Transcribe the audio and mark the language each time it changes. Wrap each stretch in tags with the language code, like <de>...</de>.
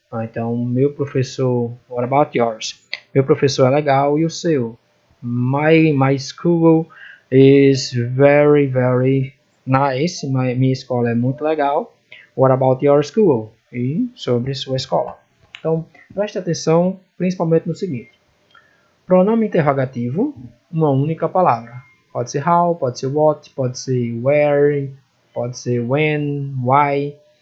<pt>Então, meu professor,</pt> <en>what about yours?</en> <pt>Meu professor é legal e o seu?</pt> <en>My school is very, very nice.</en> <pt>Minha escola é muito legal.</pt> <en>What about your school?</en> <pt>E sobre sua escola. Então, preste atenção principalmente no seguinte. Pronome interrogativo, uma única palavra. Pode ser how, pode ser what, pode ser where, pode ser when, why.</pt>